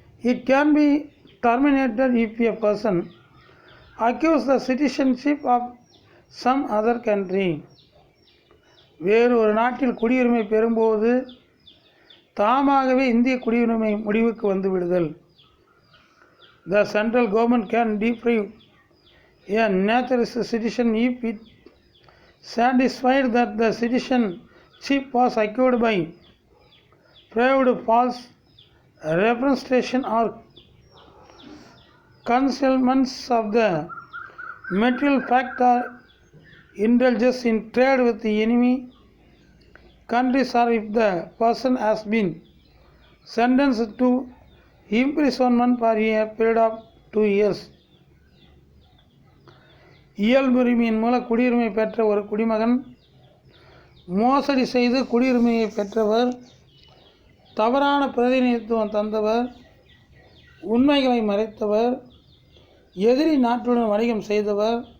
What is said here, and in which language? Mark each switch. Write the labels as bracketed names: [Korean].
[English] It can be terminated if a person acquires the citizenship of some other country. [Tamil] வேறு ஒரு நாட்டில் குடியுரிமை பெறும்போது தாமாகவே இந்திய குடியுரிமை முடிவுக்கு வந்து விடுதல். [English] The central government can deprive a naturalized citizen if it satisfied that the citizenship was acquired by fraud, false representation or concealments of the material fact or indulgence in trade with the enemy countries, or if the person has been sentenced to imprisonment for a period of 2 years. [Tamil] இயல்புரிமையின் மூலம் குடியுரிமை பெற்ற ஒரு குடிமகன் மோசடி செய்து குடியுரிமையை பெற்றவர், தவறான பிரதிநிதித்துவம் தந்தவர், உண்மைகளை மறைத்தவர், எதிரி நாட்டுடன் வணிகம் செய்தவர்